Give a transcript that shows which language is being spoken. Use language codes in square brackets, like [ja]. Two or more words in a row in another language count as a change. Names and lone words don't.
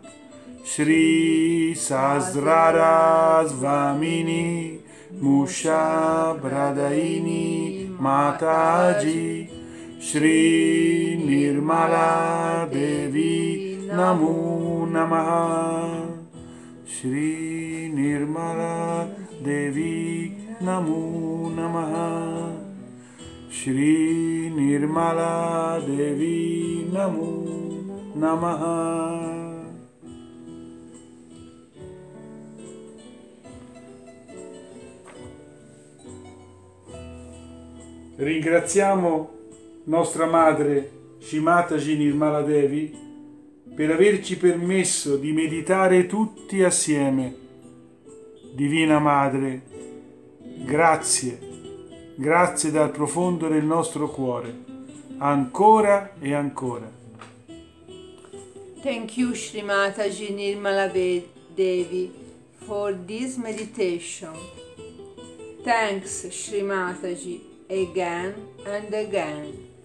[sa] श्री सहस्रार स्वामिनी मोक्ष प्रदायिनी माताजी श्री निर्मला देवी नमो नमः श्री निर्मला देवी नमो नमः श्री निर्मला देवी नमो नमः Shri Nirmala Devi Namo Namaha Shri Nirmala Devi Namo Namaha. [it] Ringraziamo nostra madre Shrimataji Nirmala Devi per averci permesso di meditare tutti assieme. Divina Madre, grazie, grazie dal profondo del nostro cuore, ancora e ancora. [en] Thank you, Shrimataji Nirmala Devi, for this meditation. Thanks, Shrimataji, again and again.